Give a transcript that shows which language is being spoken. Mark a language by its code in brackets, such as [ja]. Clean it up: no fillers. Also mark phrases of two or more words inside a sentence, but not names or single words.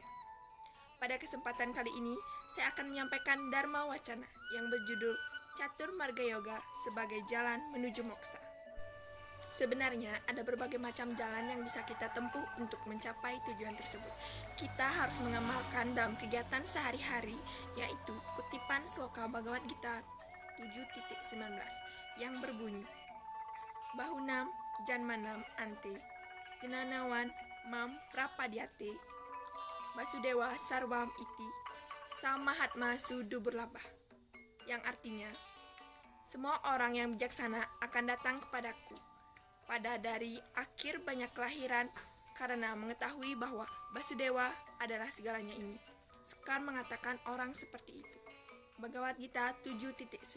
[id] Pada kesempatan kali ini, saya akan menyampaikan Dharma Wacana yang berjudul Catur Marga Yoga sebagai jalan menuju moksa. Sebenarnya ada berbagai macam jalan yang bisa kita tempuh untuk mencapai tujuan tersebut. Kita harus mengamalkan dalam kegiatan sehari-hari, yaitu kutipan Sloka Bhagavad Gita 7.19 yang berbunyi, [sa] बहूनां जन्मनाम् अन्ते ज्ञानवान् मां प्रपद्यते वासुदेव सर्वम् इति समहात्मा सुदुर्लभः, [id] yang artinya, semua orang yang bijaksana akan datang kepadaku pada dari akhir banyak kelahiran karena mengetahui bahwa Basudewa adalah segalanya ini. Sukar mengatakan orang seperti itu. Bhagavad Gita 7.19.